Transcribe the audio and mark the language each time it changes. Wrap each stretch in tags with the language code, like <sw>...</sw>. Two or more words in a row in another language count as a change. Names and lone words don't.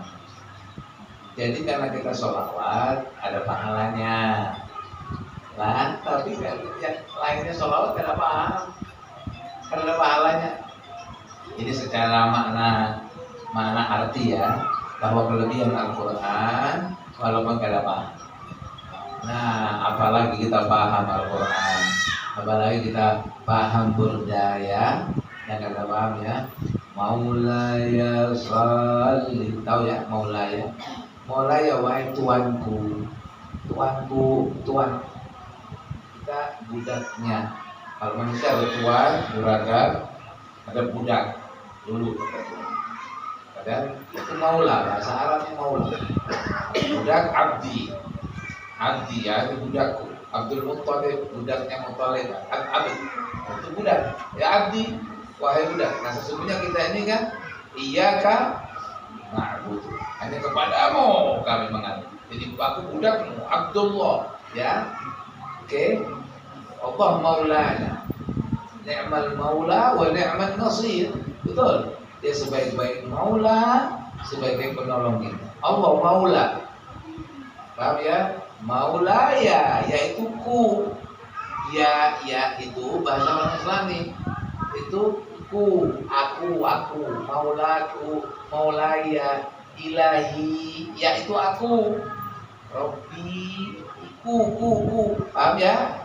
<id>Jadi karena kita sholawat ada pahalanya. Lah, tapi yang lainnya sholawat kada paham, kada ada pahalanya. Ini secara makna arti ya, bahwa kelebihan Al-Quran walaupun kada paham. Nah, apalagi kita paham Al-Quran, apalagi kita paham burdaya, yang kada paham ya.</id> <ar>Maulaya salli,</ar> <id>tahu ya Maulaya? Maulaya wahai tuanku, tuan. Kita budaknya. Kalau manusia ada tuan, buradak, ada budak dulu. Kadang itu maula, bahasa Arabnya maula. Budak abdi ya itu budakku. Abdul Muttalib budaknya Muttalib. Abdi itu budak. Ya abdi. Wahai budak, nah sesungguhnya kita ini kan</id> <ar>iyyaka na'budu,</ar> <id>hanya kepadamu kami mengabdi. Jadi aku budakmu, Abdullah, ya. Oke.</id> <ar>Allah maulana. Ni'mal maula wa ni'man nasir.</ar> <id>Betul. Dia sebaik-baik maula, sebaik-baik penolong kita.</id> <ar>Allah maula.</ar> <id>Paham ya? Maula yaitu ku. Ya itu bahasa orang Islami. Itu aku, maulaku, maulaya, ilahi, yaitu aku, Robbi, ku, paham ya?</id>